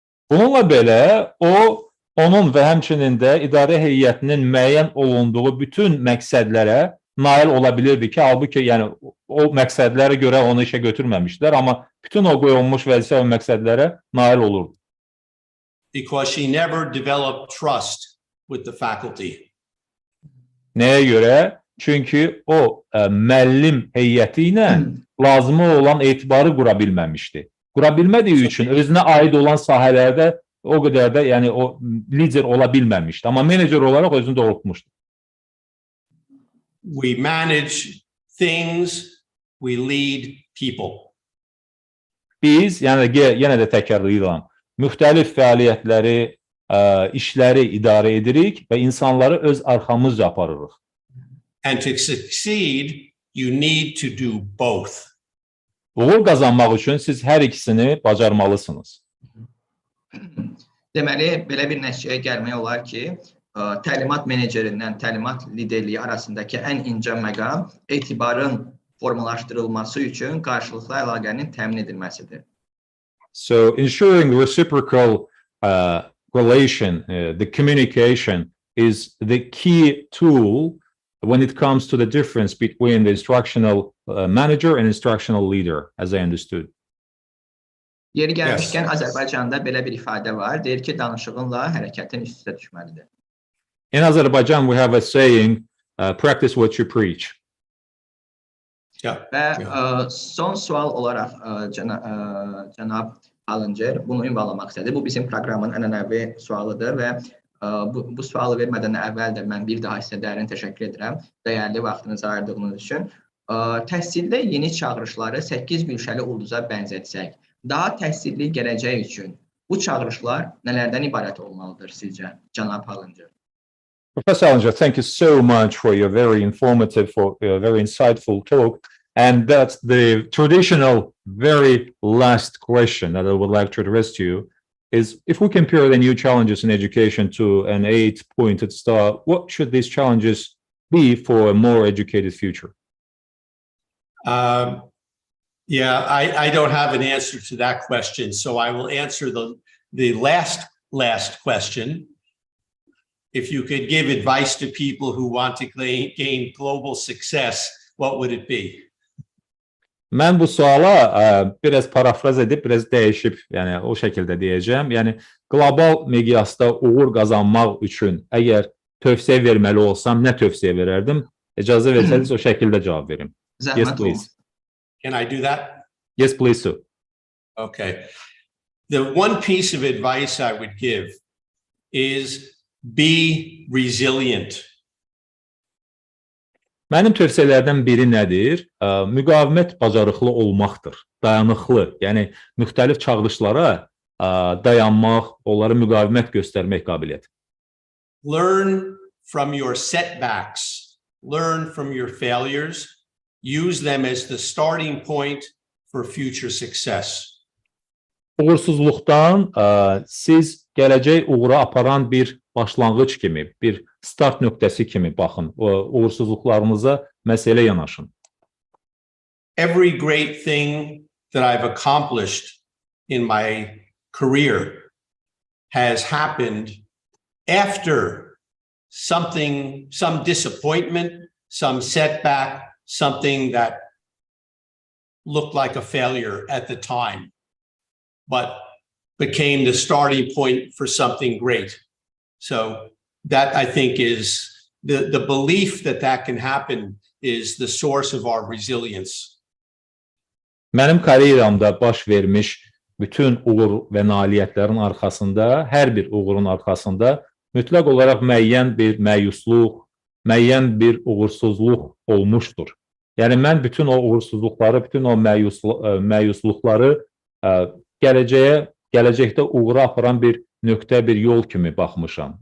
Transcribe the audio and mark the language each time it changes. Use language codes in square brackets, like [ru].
[az] Bununla belə, onun və həmçinin də idarə heyətinin müəyyən olunduğu bütün məqsədlərə nail ola bilirdi ki, halbuki yəni o məqsədlərə görə onu işə götürməmişdilər, amma bütün o qoyulmuş vəzifə və məqsədlərə nail olurdu. [en] Because she never developed trust with the faculty. [az] Nəyə görə? Çünki o müəllim heyəti ilə lazımı olan etibarı qura bilməmişdi. Qura bilmədiyi üçün özünə aid olan sahələrdə o qədər də yəni o lider ola bilməmişdi. Amma menecer olaraq özünü doğrultmuşdu. [en] We manage things, we lead people. [az] Biz, yəni yenə də təkrarlayıram, müxtəlif fəaliyyətləri, işləri idarə edirik və insanları öz arxamızca aparırıq. [en] And to succeed, you need to do both. [az] Uğur qazanmaq üçün siz hər ikisini bacarmalısınız. Deməli, belə bir nəticəyə gəlmək olar ki, təlimat menecerindən təlimat liderliyi arasındakı ən incə məqam etibarın formalaşdırılması üçün qarşılıqlı əlaqənin təmin edilməsidir. [en] So ensuring reciprocal relation, the communication is the key tool when it comes to the difference between the instructional manager and instructional leader, as I understood. [az] Yeri gəlmişkən Azərbaycanda belə bir ifadə var, deyir ki, danışığınla hərəkətin üst-üstə düşməlidir. [en] In Azerbaijan, we have a saying, practice what you preach. [az] Və son sual olaraq cənab Hallincer bunu ünvanlamaq istədi. Bu bizim proqramın ənənəvi sualıdır və bu sualı vermədən əvvəl də mən bir daha sizə dərin təşəkkür edirəm dəyərli vaxtınızı ayırdığınız üçün. Təhsildə yeni çağırışları 8 gülşəli ulduza bənzətsək, daha təhsilli gələcək üçün bu çağırışlar nələrdən ibarət olmalıdır sizcə, cənab Hallincer? [en] Professor Hallincer, thank you so much for your very informative, very insightful talk. And that's the traditional, very last question that I would like to address to you is, if we compare the new challenges in education to an 8-pointed star, what should these challenges be for a more educated future? I don't have an answer to that question, so I will answer the last question. If you could give advice to people who want to gain global success, what would it be? [az] Mən bu suala biraz parafraz edib, biraz dəyişib, yəni o şəkildə deyəcəm. Yəni, qlobal miqyasda uğur qazanmaq üçün əgər tövsiyə verməli olsam, nə tövsiyə verərdim? İcazə versəniz o şəkildə cavab verim. [en] Yes, please. Can I do that? Yes, please, sir. Okay. The one piece of advice I would give is be resilient. [az] Mənim tövsiyələrdən biri nədir? Müqavimət bacarıqlı olmaqdır, dayanıqlı. Yəni, müxtəlif çağırışlara dayanmaq, onlara müqavimət göstərmək qabiliyyəti. [en] Learn from your setbacks, learn from your failures, use them as the starting point for future success. [az] Uğursuzluqdan siz gələcək uğura aparan bir başlanğıc kimi, bir start nöqtəsi kimi baxın, uğursuzluqlarınıza məsələ yanaşın. [en] Every great thing that I've accomplished in my career has happened after something, some disappointment, some setback, something that looked like a failure at the time, but became the starting point for something great. So that, I think, is the belief that can happen is the source of our resilience. [az] Mənim karyeramda baş vermiş bütün uğur və nailiyyətlərin arxasında, hər bir uğurun arxasında mütləq olaraq müəyyən bir məyusluq, müəyyən bir uğursuzluq olmuşdur. Yəni, mən bütün o uğursuzluqları, bütün o məyusluqları gələcəkdə uğura aparan bir nöqtə, bir yol kimi baxmışam.